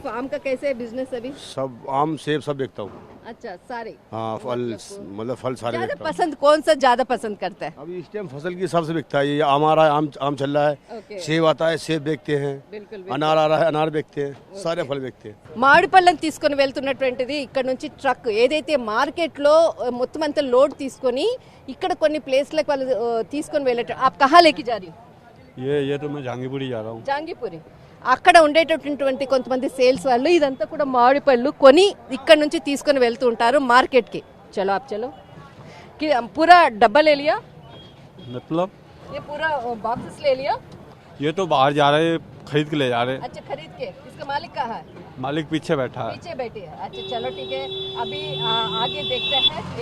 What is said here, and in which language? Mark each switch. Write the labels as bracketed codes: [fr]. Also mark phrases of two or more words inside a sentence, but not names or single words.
[hi] सिर्फ आम का कैसे है बिजनेस अभी? सब आम सेब सब बेचता हूँ। अच्छा सारे? हाँ फल, मतलब फल सारे ज्यादा बेचता हूँ। पसंद कौन सा ज्यादा पसंद करता है? अभी इस टाइम फसल की हिसाब से बिकता है। ये हमारा आम चल रहा है, ओके। सेब आता है, सेब बेचते हैं, बिल्कुल अनार आ रहा है, अनार बेचते हैं, सारे फल बेचते हैं। [te] మామిడి పళ్ళని తీసుకొని వెళ్తున్నటువంటిది ఇక్కడ నుంచి ట్రక్ ఏదైతే మార్కెట్లో మొత్తం అంతా లోడ్ తీసుకొని ఇక్కడ కొన్ని ప్లేస్లకు వాళ్ళు తీసుకొని వెళ్ళేట [hi] आप कहाँ लेके जा रही हो? ये तो मैं जहांगीरपुरी जा रहा हूँ। [te] జాంగీపురి. అక్కడ ఉండేటటువంటి కొంతమంది సేల్స్ వాళ్ళు ఇదంతా కూడా మామిడి పళ్ళు కొని ఇక్కడ నుంచి తీసుకొని వెళ్తూ ఉంటారు మార్కెట్కి. [hi] చలో आप चलो कि पूरा डब्बा ले लिया? मतलब ये पूरा बॉक्सेस ले लिया? ये तो बाहर जा रहे हैं, खरीद के ले जा रहे हैं। अच्छा खरीद के. इसका मालिक कहाँ है? मालिक पीछे बैठा है। पीछे बैठी है. अच्छा चलो ठीक है, अभी आगे देखते हैं.